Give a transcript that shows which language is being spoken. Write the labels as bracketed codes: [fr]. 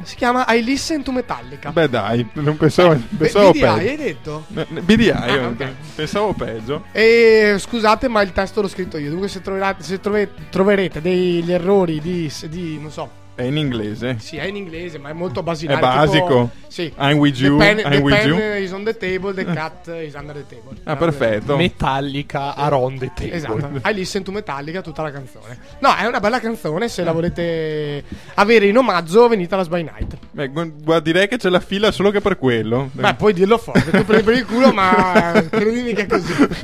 [it] Si chiama I Listen to Metallica. Beh dai, non pensavo, pensavo BDI, peggio. BDI, hai detto? BDI, okay. Pensavo peggio. E scusate, ma il testo l'ho scritto io. Dunque se troverete degli errori di non so. È in inglese. Sì, è in inglese, ma è molto basilare. È basico, tipo, sì. [en] I'm with you. The pen is on the table, the cat is under the table. [it] Ah, perfetto. [en] Metallica around the table. [it] Esatto. I Listen to Metallica, tutta la canzone. No, è una bella canzone. Se la volete avere in omaggio, venite alla Spy Night. Beh, direi che c'è la fila solo che per quello. Beh, puoi dirlo forte. Tu prendi per il culo, ma credimi che è così.